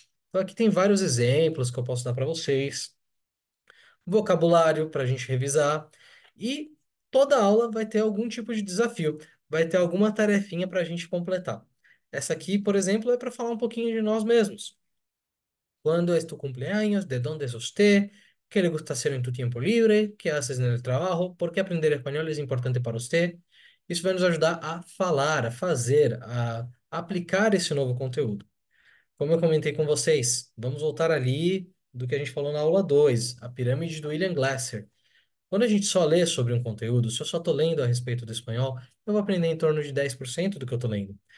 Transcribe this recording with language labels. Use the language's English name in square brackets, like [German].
[Portuguese] Então aqui tem vários exemplos que eu posso dar para vocês vocabulário para a gente revisar e toda aula vai ter algum tipo de desafio, vai ter alguma tarefinha para a gente completar. Essa aqui, por exemplo, é para falar um pouquinho de nós mesmos. [Spanish] ¿Cuándo es tu cumpleaños? ¿De dónde es usted? ¿Qué le gusta hacer en tu tiempo libre? ¿Qué haces en el trabajo? ¿Por qué aprender espanhol es importante para usted? [Portuguese] Isso vai nos ajudar a falar, a fazer, a aplicar esse novo conteúdo. Como eu comentei com vocês, vamos voltar ali do que a gente falou na aula 2, a pirâmide do William Glasser. Quando a gente só lê sobre um conteúdo, se eu só estou lendo a respeito do espanhol, eu vou aprender em torno de 10% do que eu estou lendo.